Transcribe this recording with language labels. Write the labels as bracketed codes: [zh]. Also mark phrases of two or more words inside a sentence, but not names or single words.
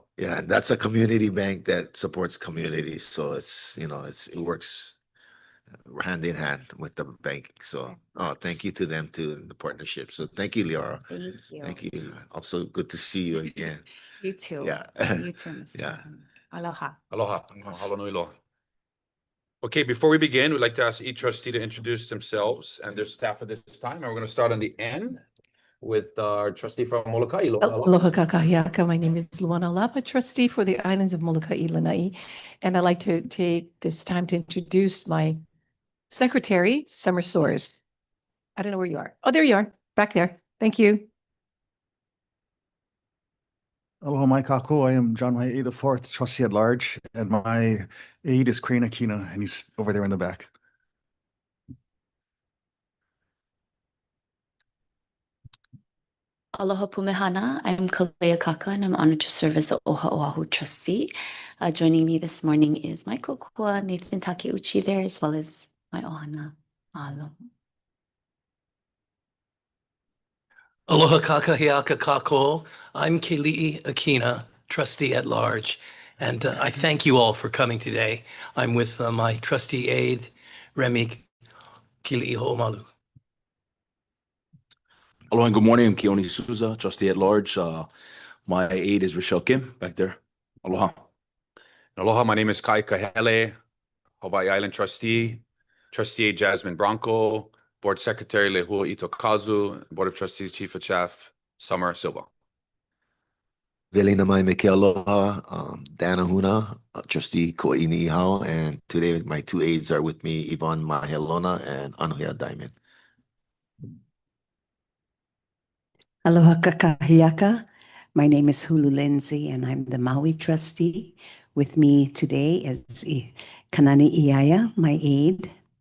[en] yeah, that's a community bank that supports communities. So it's, you know, it works hand in hand with the bank. So thank you to them too in the partnership. So thank you, Leora. Thank you. Thank you. Also good to see you again. You too. Yeah. You too, Mr. Yeah. Aloha. [haw] Aloha. Mahalo nui loa. [en] Okay, before we begin, we'd like to ask each trustee to introduce themselves and their staff at this time. And we're going to start on the end with our trustee from Molokai. [haw] Aloha kakahiaka. [en] My name is Luana Lapa, trustee for the islands of Molokai, Lanai. And I'd like to take this time to introduce my secretary, Summer Soares. I don't know where you are. Oh, there you are, back there. Thank you. [haw] Aloha mai kako. [en] I am John Waiʻi the fourth trustee at large, and my aide is Crane Akina, and he's over there in the back. [haw] Aloha Pumehana. [en] I'm Kalea Kaka, and I'm honored to serve as the OHA Oahu trustee. Joining me this morning is my kokua, Nathan Takeuchi there, as well as my ohana. Mahalo. [haw] Aloha kakahiaka kako. [en] I'm Keli'i Akina, trustee at large. And I thank you all for coming today. I'm with my trustee aide, Remy Kili'i Ho'omalu. Aloha and good morning. I'm Keone Souza, trustee at large. My aide is Rochelle Kim back there. Aloha. Aloha, my name is Kai Kahele, Hawaii Island trustee, trustee Jasmine Bronco, board secretary Lehua Itokazu, board of trustees chief of staff Summer Silva. [haw] Velina mai me ke aloha, Dana Huna, trustee Koʻi Niʻihau, [en] and today my two aides are with me, Yvonne Mahelona and Anuhea Diamond. [haw] Aloha kakahiaka. [en] My name is Hulu Lindsay, and I'm the Maui trustee. With me today is Kanani Iaya, my aide.